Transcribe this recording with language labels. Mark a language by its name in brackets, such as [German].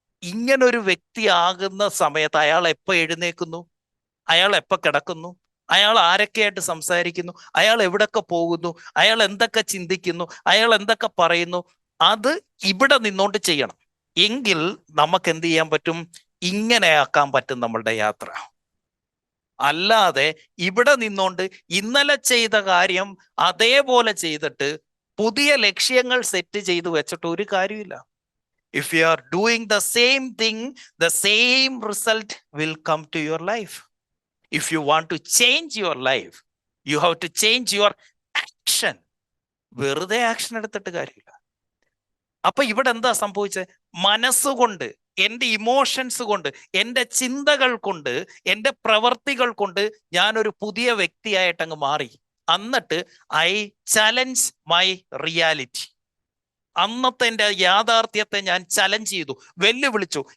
[Malayalam] ഇങ്ങനൊരു വ്യക്തിയാകുന്ന സമയത്ത് അയാൾ എപ്പോൾ എഴുന്നേക്കുന്നു, അയാൾ എപ്പോൾ കിടക്കുന്നു, അയാൾ ആരൊക്കെയായിട്ട് സംസാരിക്കുന്നു, അയാൾ എവിടൊക്കെ പോകുന്നു, അയാൾ എന്തൊക്കെ ചിന്തിക്കുന്നു, അയാൾ എന്തൊക്കെ പറയുന്നു, അത് ഇവിടെ നിന്നോണ്ട് ചെയ്യണം. എങ്കിൽ നമുക്ക് എന്ത് ചെയ്യാൻ പറ്റും? ഇങ്ങനെ ആക്കാൻ പറ്റും നമ്മളുടെ യാത്ര. അല്ലാതെ ഇവിടെ നിന്നോണ്ട് ഇന്നലെ ചെയ്ത കാര്യം അതേപോലെ ചെയ്തിട്ട് പുതിയ ലക്ഷ്യങ്ങൾ സെറ്റ് ചെയ്ത് വെച്ചിട്ട് ഒരു കാര്യമില്ല. [English] If you are doing the same thing, the same result will come to your life. If you want to change your life, you have to change your action. [Malayalam] വെറുതെ ആക്ഷൻ എടുത്തിട്ട് കാര്യമില്ല. അപ്പൊ ഇവിടെ എന്താ സംഭവിച്ചത്? മനസ്സുകൊണ്ട്, എൻ്റെ ഇമോഷൻസ് കൊണ്ട്, എൻ്റെ ചിന്തകൾ കൊണ്ട്, എൻ്റെ പ്രവർത്തികൾ കൊണ്ട് ഞാനൊരു പുതിയ വ്യക്തിയായിട്ട് അങ്ങ് മാറി. [English] എന്നിട്ട് I challenge my reality. [Malayalam] അന്നത്തെ എൻ്റെ യാഥാർത്ഥ്യത്തെ ഞാൻ ചലഞ്ച് ചെയ്തു, വെല്ലുവിളിച്ചു.